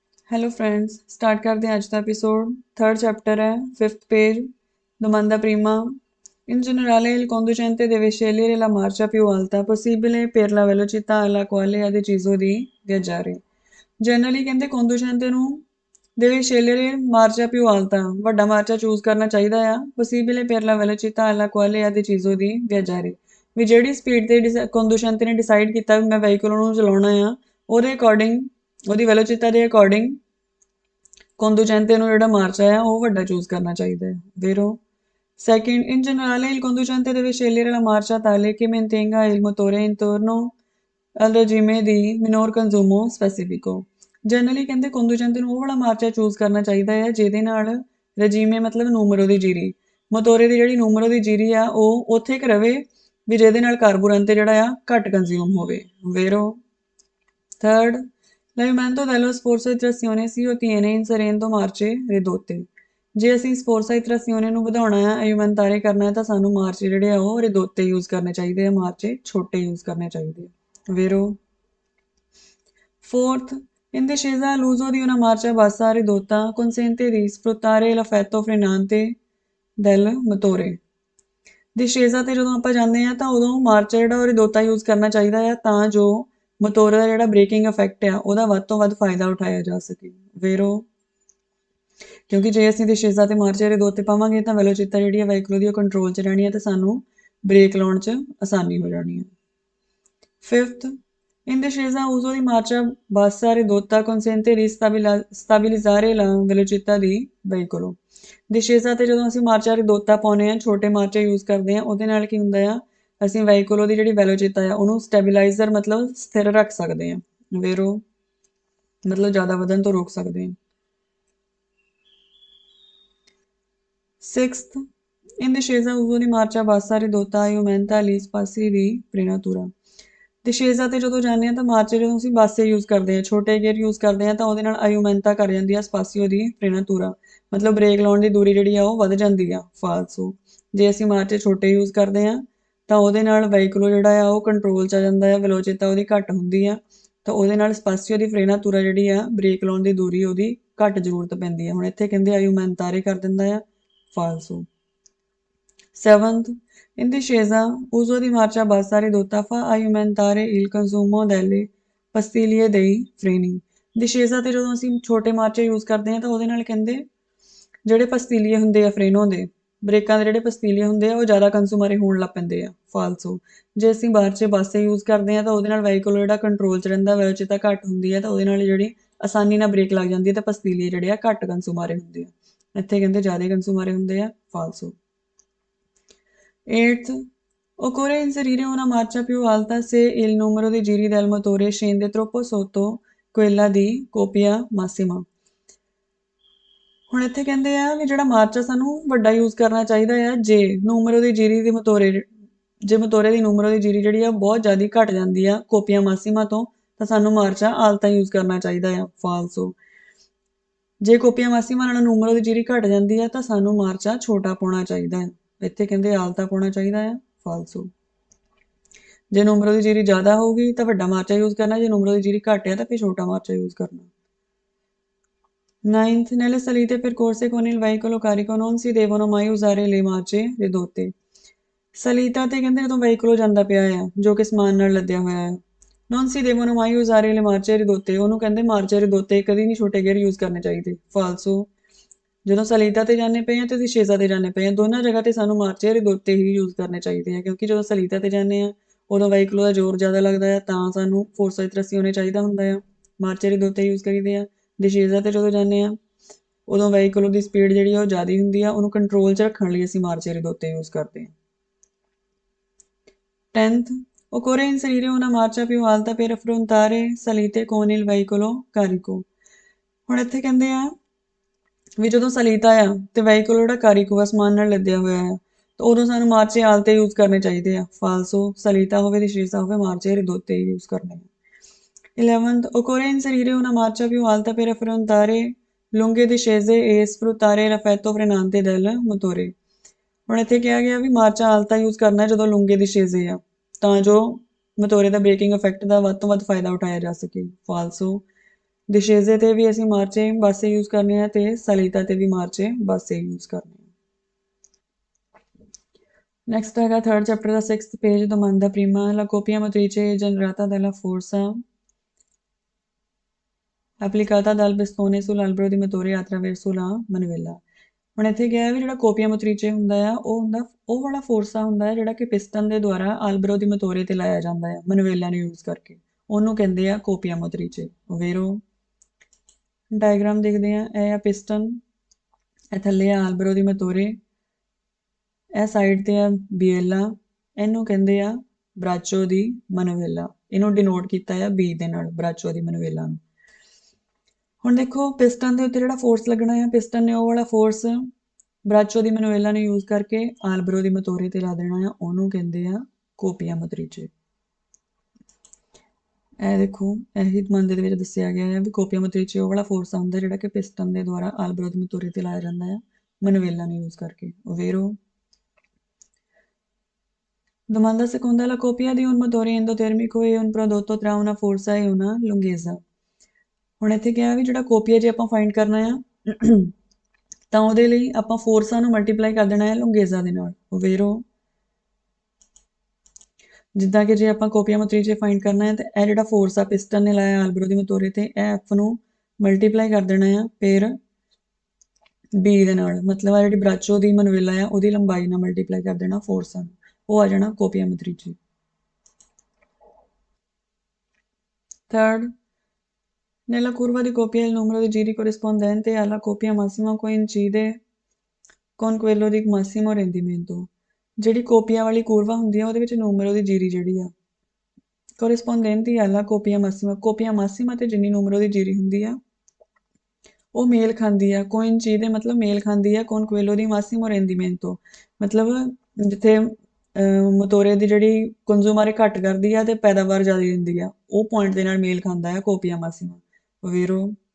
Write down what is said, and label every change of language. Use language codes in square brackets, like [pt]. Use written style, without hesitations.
[hi] Hello friends, start करते हैं आज का एपिसोड। थर्ड चैप्टर है, fifth page, [it] domanda prima. In generale il conducente deve scegliere la marcia più alta possibile per la velocità alla quale ha deciso di viaggiare. [pa] Generally ਕਹਿੰਦੇ conducente ਨੂੰ [it] deve scegliere marcia più alta, [pa] ਵੱਡਾ ਮਾਰਚਾ choose ਕਰਨਾ ਚਾਹੀਦਾ ਆ, [it] possibile per la velocità alla quale ha deciso di viaggiare, [pa] ਵੀ ਜਿਹੜੀ speed ਤੇ conducente ਨੇ decide ਕੀਤਾ ਵੀ ਮੈਂ ਵਹੀਕਲ ਨੂੰ ਚਲਾਉਣਾ ਆ, ਉਹਦੇ ਅਕੋਰਡਿੰਗ, ਉਹਦੀ velocità ਦੇ ਅਕੋਰਡਿੰਗ conducente ਨੂੰ ਜਿਹੜਾ ਮਾਰਚਾ ਆ ਉਹ ਵੱਡਾ ਚੂਜ਼ ਕਰਨਾ ਚਾਹੀਦਾ ਹੈ। [it] vero? [en] Second, [it] in generale il conducente deve scegliere la marcia tale che mantenga il motore intorno al regime di minor consumo specifico. [pa] Generally ਕਹਿੰਦੇ conducente ਨੂੰ ਉਹ ਵਾਲਾ ਮਾਰਚਾ ਚੂਜ਼ ਕਰਨਾ ਚਾਹੀਦਾ ਹੈ ਜਿਹਦੇ ਨਾਲ ਰਜੀਮੇ ਮਤਲਬ ਨੂਮਰੋ ਦੀ ਜੀਰੀ, ਮੋਟੋਰੇ ਦੀ ਜਿਹੜੀ ਨੂਮਰੋ ਦੀ ਜੀਰੀ ਆ ਉਹ ਉੱਥੇ ਕੁ ਰਵੇ ਵੀ ਜਿਹਦੇ ਨਾਲ ਕਾਰਬੂਰੈਂਟ ਜਿਹੜਾ ਆ ਘੱਟ ਕੰਜ਼ਿਊਮ ਹੋਵੇ। [it] vero? [en] Third, [it] l'avvimento dello sforzo di trazione si ottiene inserendo marce ridotte. [pa] ਜੇ ਅਸੀਂ ਸਫੋਰਸਾ ਇਤਰਾਸੀਓਨੇ ਨੂੰ ਵਧਾਉਣਾ ਹੈ, ਆਯੂਮੈਂਤਾਰੇ ਕਰਨਾ ਹੈ, ਤਾਂ ਸਾਨੂੰ ਮਾਰਚੇ ਜਿਹੜੇ ਆ ਉਹ ਰਿਦੋਤੇ ਯੂਜ਼ ਕਰਨੇ ਚਾਹੀਦੇ ਆ, ਮਾਰਚੇ ਛੋਟੇ ਯੂਜ਼ ਕਰਨੇ ਚਾਹੀਦੇ ਆ। [it] vero? [en] Fourth, [it] in discesa l'uso di una marcia bassa ridotta consente di sfruttare l'effetto frenante del motore. [pa] ਡਿਸ਼ੇਜ਼ਾ ਤੇ ਜਦੋਂ ਆਪਾਂ ਜਾਂਦੇ ਹਾਂ ਤਾਂ ਉਦੋਂ ਮਾਰਚਾ ਜਿਹੜਾ ਉਹ ਰਿਦੋਤਾ ਯੂਜ਼ ਕਰਨਾ ਚਾਹੀਦਾ ਆ ਤਾਂ ਜੋ ਮੋਟੋਰ ਦਾ ਜਿਹੜਾ ਬ੍ਰੇਕਿੰਗ ਇਫੈਕਟ ਆ ਉਹਦਾ ਵੱਧ ਤੋਂ ਵੱਧ ਫਾਇਦਾ ਉਠਾਇਆ ਜਾ ਸਕੇ। [it] vero? [pa] ਕਿਉਂਕਿ ਜੇ ਅਸੀਂ ਡਿਸ਼ੇਜ਼ਾ ਤੇ ਮਾਰਚਾ ਰਿਦੋਤੇ ਪਾਵਾਂਗੇ ਤਾਂ ਵੈਲੋਚਿਤਾ ਜਿਹੜੀ ਹੈ ਵਹੀਕਲ ਦੀ ਉਹ ਕੰਟਰੋਲ 'ਚ ਰਹਿਣੀ ਹੈ ਤੇ ਸਾਨੂੰ ਬ੍ਰੇਕ ਲਾਉਣ 'ਚ ਆਸਾਨੀ ਹੋ ਜਾਣੀ ਹੈ। [en] fifth, [it] in discesa uso di marcia bassa ridotta consente di stabilizzare la velocità di veicolo. [pa] ਡਿਸ਼ੇਜ਼ਾ ਤੇ ਜਦੋਂ ਅਸੀਂ ਮਾਰਚਾ ਰਿਦੋਤਾ ਪਾਉਂਦੇ ਹਾਂ, ਛੋਟੇ ਮਾਰਚੇ ਯੂਜ਼ ਕਰਦੇ ਹਾਂ, ਉਹਦੇ ਨਾਲ ਕੀ ਹੁੰਦਾ ਆ, ਅਸੀਂ ਵਹੀਕਲ ਉਹਦੀ ਜਿਹੜੀ ਵੈਲੋਚਿਤਾ ਆ ਉਹਨੂੰ ਸਟੈਬਿਲਾਈਜ਼ਰ ਮਤਲਬ ਸਥਿਰ ਰੱਖ ਸਕਦੇ ਹਾਂ। [it] vero? [pa] ਮਤਲਬ ਜ਼ਿਆਦਾ ਵਧਣ ਤੋਂ ਰੋਕ ਸਕਦੇ ਹਾਂ। [en] Sixth, [it] in discesa uso di marcia bassa ridotta aumenta gli spazi di frenatura. [pa] ਡਿਸ਼ੇਜ਼ਾ ਤੇ ਜਦੋਂ ਜਾਂਦੇ ਹਾਂ ਤਾਂ ਮਾਰਚੇ ਜਦੋਂ ਅਸੀਂ ਬਾਸੇ ਯੂਜ਼ ਕਰਦੇ ਹਾਂ, ਛੋਟੇ ਗੇਅਰ ਯੂਜ਼ ਕਰਦੇ ਹਾਂ ਤਾਂ ਉਹਦੇ ਨਾਲ ਆਯੂਮੈਂਤਾ ਕਰ ਜਾਂਦੀ ਆ ਸਪਾਸੀਓ ਦੀ ਫਰੇਨਾਤੂਰਾ, ਮਤਲਬ ਬ੍ਰੇਕ ਲਾਉਣ ਦੀ ਦੂਰੀ ਜਿਹੜੀ ਆ ਉਹ ਵੱਧ ਜਾਂਦੀ ਆ ਫਾਲਸੋ। ਜੇ ਅਸੀਂ ਮਾਰਚੇ ਛੋਟੇ ਯੂਜ਼ ਕਰਦੇ ਹਾਂ ਤਾਂ ਉਹਦੇ ਨਾਲ ਵਹੀਕਲ ਜਿਹੜਾ ਆ ਉਹ ਕੰਟਰੋਲ 'ਚ ਆ ਜਾਂਦਾ ਆ, ਵੈਲੋਚਿਤਾ ਉਹਦੀ ਘੱਟ ਹੁੰਦੀ ਆ ਤਾਂ ਉਹਦੇ ਨਾਲ ਸਪਾਸੀਓ ਦੀ ਫਰੇਨਾਤੂਰਾ ਜਿਹੜੀ ਆ ਬ੍ਰੇਕ ਲਾਉਣ ਦੀ ਦੂਰੀ ਉਹਦੀ ਘੱਟ ਜ਼ਰੂਰਤ ਪੈਂਦੀ ਆ। ਹੁਣ ਇੱਥੇ ਕਹਿੰਦੇ ਆਯੂਮੈਂਤਾਰੇ ਕਰ ਦਿੰਦਾ ਆ [it] falso. [en] Seventh, [it] in discesa uso di marcia bassa ridotta fa aumentare il consumo delle pastiglie dei freni. [pa] ਡਿਸ਼ੇਜ਼ਾ ਤੇ ਜਦੋਂ ਅਸੀਂ ਛੋਟੇ ਮਾਰਚੇ ਯੂਜ਼ ਕਰਦੇ ਹਾਂ ਤਾਂ ਉਹਦੇ ਨਾਲ ਕਹਿੰਦੇ ਜਿਹੜੇ ਪਸਤੀਲੀਏ ਹੁੰਦੇ ਆ ਫਰੇਨੋ ਦੇ, ਬ੍ਰੇਕਾਂ ਦੇ ਜਿਹੜੇ ਪਸਤੀਲੀਏ ਹੁੰਦੇ ਆ ਉਹ ਜ਼ਿਆਦਾ ਕੰਜ਼ੂਮਰੇ ਹੋਣ ਲੱਗ ਪੈਂਦੇ ਆ ਫਾਲਸੋ। ਜੇ ਅਸੀਂ ਮਾਰਚੇ ਬਾਸੇ ਯੂਜ਼ ਕਰਦੇ ਹਾਂ ਤਾਂ ਉਹਦੇ ਨਾਲ ਵਹੀਕਲ ਜਿਹੜਾ ਕੰਟਰੋਲ 'ਚ ਰਹਿੰਦਾ, ਵੈਲੋਚਿਤਾ ਘੱਟ ਹੁੰਦੀ ਹੈ ਤਾਂ ਉਹਦੇ ਨਾਲ ਜਿਹੜੀ ਆਸਾਨੀ ਨਾਲ ਬ੍ਰੇਕ ਲੱਗ ਜਾਂਦੀ ਹੈ ਤਾਂ ਪਸਤੀਲੀਏ ਜਿਹੜੇ ਆ ਘੱਟ ਕੰਜ਼ੂਮਰੇ ਹੁੰਦੇ ਆ। ਇੱਥੇ ਕਹਿੰਦੇ ਜ਼ਿਆਦਾ ਕੰਜ਼ੂਮਰੇ ਹੁੰਦੇ ਆ ਫਾਲਸੋ। [en] Eighth, [it] occorre inserire una marcia più alta se il numero di giri del motore scende troppo sotto quella di coppia massima. [pa] ਹੁਣ ਇੱਥੇ ਕਹਿੰਦੇ ਆ ਵੀ ਜਿਹੜਾ ਮਾਰਚਾ ਸਾਨੂੰ ਵੱਡਾ ਯੂਜ਼ ਕਰਨਾ ਚਾਹੀਦਾ ਆ ਜੇ ਨੂਮਰੋ ਦੀ ਜੀਰੀ ਦੀ ਜੇ ਮੋਟੋਰੇ ਦੀ ਨੂਮਰੋ ਦੀ ਜੀਰੀ ਜਿਹੜੀ ਆ ਬਹੁਤ ਜ਼ਿਆਦਾ ਘਟ ਜਾਂਦੀ ਆ ਕੋਪੀਆ ਮਾਸੀਮਾ ਤੋਂ ਤਾਂ ਸਾਨੂੰ ਮਾਰਚਾ ਆਲਤਾ ਯੂਜ਼ ਕਰਨਾ ਚਾਹੀਦਾ ਆ ਫਾਲਸੋ। ਜੇ ਕੋਪੀਆ ਮਾਸੀਮਾ ਨਾਲ ਨੂਮਰੋ ਦੀ ਜੀਰੀ ਘਟ ਜਾਂਦੀ ਆ ਤਾਂ ਸਾਨੂੰ ਮਾਰਚਾ ਛੋਟਾ ਪਾਉਣਾ ਚਾਹੀਦਾ ਹੈ। ਇੱਥੇ ਕਹਿੰਦੇ ਆਲਤਾ ਪਾਉਣਾ ਚਾਹੀਦਾ ਆ ਫਾਲਸੋ। ਜੇ ਨੂਮਰੋ ਦੀ ਜੀਰੀ ਜ਼ਿਆਦਾ ਹੋਊਗੀ ਤਾਂ ਵੱਡਾ ਮਾਰਚਾ ਯੂਜ਼ ਕਰਨਾ, ਜੇ ਨੂਮਰੋ ਦੀ ਜੀਰੀ ਘੱਟ ਆ ਤਾਂ ਫਿਰ ਛੋਟਾ ਮਾਰਚਾ ਯੂਜ਼ ਕਰਨਾ। [en] Ninth, [it] nelle salite percorse con il veicolo carico non si devono mai usare le marce ridotte. [pa] ਸਲੀਤਾ ਤੇ ਕਹਿੰਦੇ ਜਦੋਂ ਵਹੀਕਲ ਜਾਂਦਾ ਪਿਆ ਆ ਜੋ ਕਿ ਸਮਾਨ ਨਾਲ ਲੱਦਿਆ ਹੋਇਆ ਹੈ, [it] non si devono mai usare le marce ridotte, [pa] ਉਹਨੂੰ ਕਹਿੰਦੇ ਮਾਰਚੇ ਰਿਦੋਤੇ ਕਦੀ ਨਹੀਂ ਛੋਟੇ ਗੇਅਰ ਯੂਜ਼ ਕਰਨੇ ਚਾਹੀਦੇ ਫਾਲਸੋ। ਜਦੋਂ ਸਲੀਤਾ ਤੇ ਜਾਂਦੇ ਪਏ ਹਾਂ ਤੇ ਡਿਸ਼ੇਜ਼ਾ ਤੇ ਜਾਂਦੇ ਪਏ ਹਾਂ, ਦੋਨਾਂ ਜਗ੍ਹਾ ਤੇ ਸਾਨੂੰ ਮਾਰਚੇ ਰਿਦੋਤੇ ਹੀ ਯੂਜ਼ ਕਰਨੇ ਚਾਹੀਦੇ ਆ ਕਿਉਂਕਿ ਜਦੋਂ ਸਲੀਤਾ ਤੇ ਜਾਂਦੇ ਹਾਂ ਉਦੋਂ ਵਹੀਕਲ ਦਾ ਜ਼ੋਰ ਜ਼ਿਆਦਾ ਲੱਗਦਾ ਆ ਤਾਂ ਸਾਨੂੰ ਫੋਰਸਾ ਇਤਰਾਸੀਓਨੇ ਚਾਹੀਦਾ ਹੁੰਦਾ ਆ, ਮਾਰਚੇ ਰਿਦੋਤੇ ਯੂਜ਼ ਕਰੀਦੇ ਆ। ਡਿਸ਼ੇਜ਼ਾ ਤੇ ਜਦੋਂ ਜਾਂਦੇ ਹਾਂ ਉਦੋਂ ਵਹੀਕਲ ਦੀ ਸਪੀਡ ਜਿਹੜੀ ਉਹ ਜ਼ਿਆਦਾ ਹੁੰਦੀ ਆ, ਉਹਨੂੰ ਕੰਟਰੋਲ 'ਚ ਰੱਖਣ ਲਈ ਅਸੀਂ ਮਾਰਚੇ ਰਿਦੋਤੇ ਯੂਜ਼ ਕਰਦੇ ਹਾਂ। [en] 10th, [it] occorre inserire una marcia più alta per affrontare salite con il veicolo carico. [pa] ਹੁਣ ਇੱਥੇ ਕਹਿੰਦੇ ਆ ਵੀ ਜਦੋਂ ਸਲੀਤਾ ਆ ਤੇ ਵਹੀਕਲ ਜਿਹੜਾ ਕਾਰੀਕੋ ਆ ਸਮਾਨ ਨਾਲ ਲੱਦਿਆ ਹੋਇਆ ਆ ਤਾਂ ਉਦੋਂ ਸਾਨੂੰ ਮਾਰਚੇ ਆਲਤੇ ਯੂਜ਼ ਕਰਨੇ ਚਾਹੀਦੇ ਆ ਫਾਲਸੋ। ਸਲੀਤਾ ਹੋਵੇ ਡਿਸ਼ੇਜ਼ਾ ਹੋਵੇ ਮਾਰਚੇ ਰਿਦੋਤੇ ਯੂਜ਼ ਕਰਨੇ ਆ। [en] 11th, [it] occorre inserire una marcia più alta per affrontare lunghe discese e sfruttare l'effetto frenante del motore. [pa] ਹੁਣ ਇੱਥੇ ਕਿਹਾ ਗਿਆ ਵੀ ਮਾਰਚਾ ਆਲਤਾ ਯੂਜ਼ ਕਰਨਾ ਜਦੋਂ ਲੂੰਗੇ ਡਿਸ਼ੇਜ਼ੇ ਆ ਤਾਂ ਜੋ ਮੋਟੋਰੇ ਦਾ ਬ੍ਰੇਕਿੰਗ ਇਫੈਕਟ ਦਾ ਵੱਧ ਤੋਂ ਵੱਧ ਫਾਇਦਾ ਉਠਾਇਆ ਜਾ ਸਕੇ ਫਾਲਸੋ। डिशेजे ते भी असीं मार्चे बासे यूज़ करने हैं ते सलीता ते भी मार्चे बासे यूज़ करने हैं। [hi] नेक्स्ट है थर्ड चैप्टर का 6th page [it] domanda prima la coppia motrice generata dalla forza applicata dal bastone sull'albero di motore attraverso la manivella। [pa] ਹੁਣ ਇੱਥੇ ਕਿਹਾ ਹੈ ਵੀ ਜਿਹੜਾ ਕੋਪੀਆ ਮੋਤਰੀਚੇ ਹੁੰਦਾ ਆ ਉਹ ਵਾਲਾ ਫੋਰਸਾ ਹੁੰਦਾ ਹੈ ਜਿਹੜਾ ਕਿ ਪਿਸਟਨ ਦੇ ਦੁਆਰਾ ਆਲਬਰੋ ਦੀ ਮਤੋਰੇ ਤੇ ਲਾਇਆ ਜਾਂਦਾ ਹੈ ਮਨਵੇਲਾ ਨੂੰ ਯੂਜ਼ ਕਰਕੇ, ਉਹਨੂੰ ਕਹਿੰਦੇ ਆ ਕੋਪੀਆ ਮੋਤਰੀਚੇ ਓਵੇਰੋ। ਡਾਇਗਰਾਮ ਦੇਖਦੇ ਆ, ਇਹ ਆ ਪਿਸਟਨ, ਇਹ ਥੱਲੇ ਆ ਆਲਬਰੋ ਦੀ ਮਤੋਰੇ, ਇਹ ਸਾਈਡ ਤੇ ਆ ਬੀਏਲਾ, ਇਹਨੂੰ ਕਹਿੰਦੇ ਆ ਬਰਾਚੋ ਦੀ ਮਨਵੇਲਾ, ਇਹਨੂੰ ਡਿਨੋਟ ਕੀਤਾ ਆ ਬੀ ਦੇ ਨਾਲ, ਬਰਾਚੋ ਦੀ ਮਨਵੇਲਾ ਨੂੰ। ਹੁਣ ਦੇਖੋ ਪਿਸਟਨ ਦੇ ਉੱਤੇ ਜਿਹੜਾ ਫੋਰਸ ਲੱਗਣਾ ਆ, ਪਿਸਟਨ ਨੇ ਉਹ ਵਾਲਾ ਫੋਰਸ ਬਰਾਚੋ ਦੀ ਮਨਵੇਲਾ ਨੂੰ ਯੂਜ਼ ਕਰਕੇ ਆਲਬਰੋ ਦੀ ਮਤੋਰੇ ਤੇ ਲਾ ਦੇਣਾ ਆ, ਉਹਨੂੰ ਕਹਿੰਦੇ ਆ ਕੋਪੀਆ ਮੋਤਰੀਚੇ। ਇਹ ਦੇਖੋ ਇਹੀ ਮੰਦੇ ਦੇ ਵਿੱਚ ਦੱਸਿਆ ਗਿਆ ਹੈ ਵੀ ਕੋਪੀਆ ਮੋਤਰੀਚੇ ਉਹ ਵਾਲਾ ਫੋਰਸ ਹੁੰਦਾ ਜਿਹੜਾ ਕਿ ਪਿਸਟਨ ਦੇ ਦੁਆਰਾ ਆਲਬਰੋ ਦੀ ਮਤੋਰੇ ਤੇ ਲਾਇਆ ਜਾਂਦਾ ਹੈ ਮਨਵੇਲਾ ਨੂੰ ਯੂਜ਼ ਕਰਕੇ ਓਵੇਰੋ। [it] Domanda seconda, la coppia di un motore endotermico e un prodotto tra una forza e una lunghezza। [pa] ਹੁਣ ਇੱਥੇ ਕਿਹਾ ਵੀ ਜਿਹੜਾ ਕੋਪੀਆ ਜੇ ਆਪਾਂ ਫਾਈਂਡ ਕਰਨਾ ਆ ਤਾਂ ਉਹਦੇ ਲਈ ਆਪਾਂ ਫੋਰਸਾਂ ਨੂੰ ਮਲਟੀਪਲਾਈ ਕਰ ਦੇਣਾ ਹੈ ਲੰਗੇਜ਼ਾ ਦੇ ਨਾਲ ਓਵੇਰੋ। ਜਿੱਦਾਂ ਕਿ ਜੇ ਆਪਾਂ ਕੋਪੀਆ ਮੋਤਰੀਚੇ ਫਾਈਂਡ ਕਰਨਾ ਹੈ ਤਾਂ ਇਹ ਜਿਹੜਾ ਫੋਰਸ ਆ ਪਿਸਟਨ ਨੇ ਲਾਇਆ ਆਲਬਰੋ ਦੀ ਮਤੋਰੇ ਤੇ, ਇਹ ਐਫ ਨੂੰ ਮਲਟੀਪਲਾਈ ਕਰ ਦੇਣਾ ਆ ਫਿਰ ਬੀ ਦੇ ਨਾਲ, ਮਤਲਬ ਆ ਜਿਹੜੀ ਬਰਾਚੋ ਦੀ ਮਨਵੇਲਾ ਆ ਉਹਦੀ ਲੰਬਾਈ ਨਾਲ ਮਲਟੀਪਲਾਈ ਕਰ ਦੇਣਾ ਫੋਰਸਾਂ ਨੂੰ, ਉਹ ਆ ਜਾਣਾ ਕੋਪੀਆ ਮੋਤਰੀਚੇ। [en] Third, [it] nella curva di coppia il numero di giri corrispondente alla coppia massima coincide con quello di massimo rendimento। [pa] ਜਿਹੜੀ ਕੋਪੀਆ ਵਾਲੀ ਕੂਰਵਾ ਹੁੰਦੀ ਆ ਉਹਦੇ ਵਿੱਚ ਨੂਮero ਦੀ ਜੀਰੀ ਜਿਹੜੀ ਆ ਕੋਰਿਸਪੋਂਡੈਂਟੀ [it] alla coppia massima, [pa] ਕੋਪੀਆ ਮਾਸੀਮਾ ਤੇ ਜਿੰਨੀ ਨੂਮero ਦੀ ਜੀਰੀ ਹੁੰਦੀ ਆ ਉਹ ਮੇਲ ਖਾਂਦੀ ਆ, coincide ਮਤਲਬ ਮੇਲ ਖਾਂਦੀ ਆ [it] con quello di massimo rendimento, [pa] ਮਤਲਬ ਜਿੱਥੇ ਮਤੋਰੇ ਦੀ ਜਿਹੜੀ ਕੰਜ਼ੂਮਾਰੇ ਘੱਟ ਕਰਦੀ ਆ ਤੇ ਪੈਦਾਵਾਰ ਜ਼ਿਆਦਾ ਦਿੰਦੀ ਆ, ਉਹ ਪੁਆਇੰਟ ਦੇ ਨਾਲ ਮੇਲ ਖਾਂਦਾ ਆ ਕੋਪੀਆ ਮਾਸੀਮਾ ਓਵੇਰੋ।